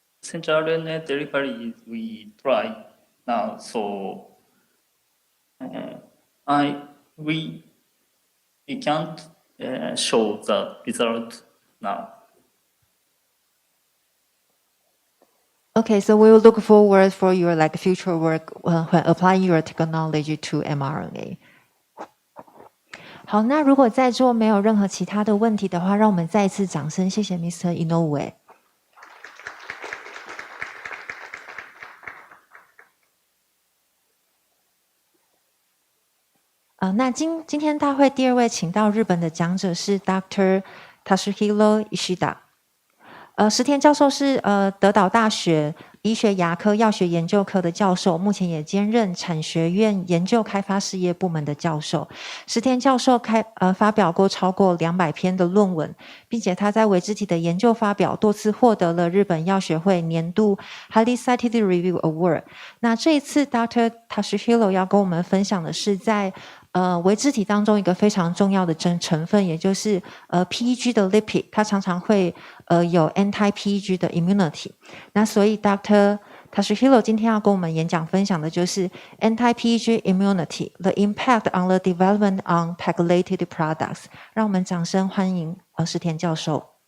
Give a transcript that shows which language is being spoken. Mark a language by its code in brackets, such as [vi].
[en] messenger RNA delivery we try now, so we can't show the result now. Okay, so we will look forward for your like future work when applying your technology to mRNA. [zh] 好，那如果在座没有任何其他的问题的话，让我们再一次掌声，谢谢 Mr. Inoue。那今天大会第二位请到日本的讲者是 Dr. Tasuhiro Ishida。石田教授是德岛大学医学牙科药学研究科的教授，目前也兼任产学院研究开发事业部门的教授。石田教授发表过超过200篇的论文，并且他在微肢体的研究发表多次获得了日本药学会年度 Highly Cited Review Award。那这一次 Dr. Tasuhiro 要跟我们分享的是在微肢体当中一个非常重要的成分，也就是PEG 的 lipid， 它常常会有 anti-PEG 的 immunity。那所以 Dr. Tasuhiro 今天要跟我们演讲分享的就是 [en] anti-PEG immunity, the impact on the development on pegylated products。 [zh] 让我们掌声欢迎石田教授。